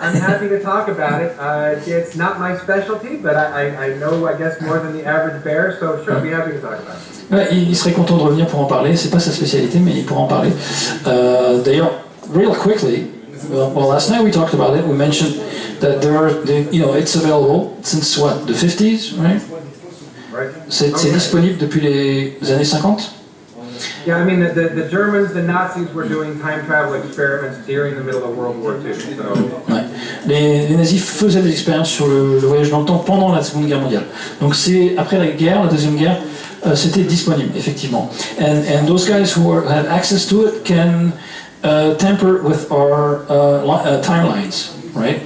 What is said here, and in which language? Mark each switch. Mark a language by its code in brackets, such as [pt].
[en] I'm happy to talk about it. It's not my specialty, but I know, I guess, more than the average bear, so sure, I'll be happy to talk about it. [fr] Ouais, il serait content de revenir pour en parler. C'est pas sa spécialité, mais il pourra en parler. D'ailleurs, [en] real quickly. Well, last night we talked about it. We mentioned that it's available since what, the 50s, right? [fr] C'est disponible depuis les années 50. [en] Yeah, I mean the Germans, the Nazis were doing time travel experiments during the middle of World War II. So. [fr] Ouais. Les nazis faisaient des expériences sur le voyage dans le temps pendant la Seconde Guerre mondiale. Donc c'est après la Deuxième Guerre, c'était disponible effectivement. [en] And those guys who had access to it can tamper with our timelines, right?